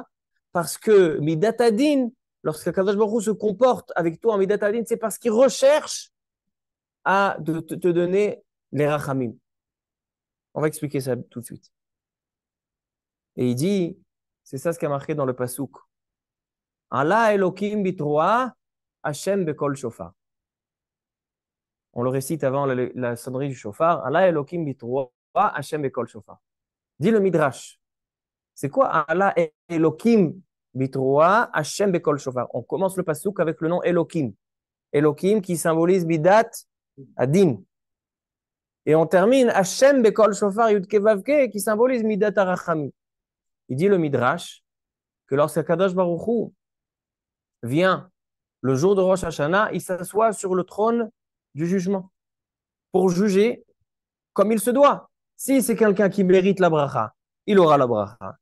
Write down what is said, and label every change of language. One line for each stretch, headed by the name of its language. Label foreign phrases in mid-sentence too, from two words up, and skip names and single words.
French: Parce que
Hebrew: מידת הדין,
French: lorsque
Hebrew: קדוש ברוך הוא
French: se comporte avec toi en
Hebrew: מידת הדין,
French: c'est parce qu'il recherche à te donner les Rachamim. On va expliquer ça tout de suite. Et il dit, c'est ça ce qui a marqué dans le Pasuk.
Hebrew: עלה אלוקים בתרועה, השם בקול שופר.
French: On le récite avant la sonnerie du shofar.
Hebrew: עלה אלוקים בתרועה, השם בקול שופר.
French: Dit le Midrash. C'est quoi
Hebrew: עלה אלוקים בתרועה, השם בקול שופר?
French: On commence le Pasuk avec le nom Elokim. Elokim qui symbolise
Hebrew: בידת הדין.
French: Et on termine
Hebrew: השם בקול שופר יוד קה ואו קה
French: qui symbolise
Hebrew: מידת הרחמים.
French: Il dit le Midrash que lorsque
Hebrew: קדוש ברוך הוא
French: vient le jour de Rosh Hashanah, il s'assoit sur le trône du jugement pour juger comme il se doit. Si c'est quelqu'un qui mérite la bracha, il aura la bracha.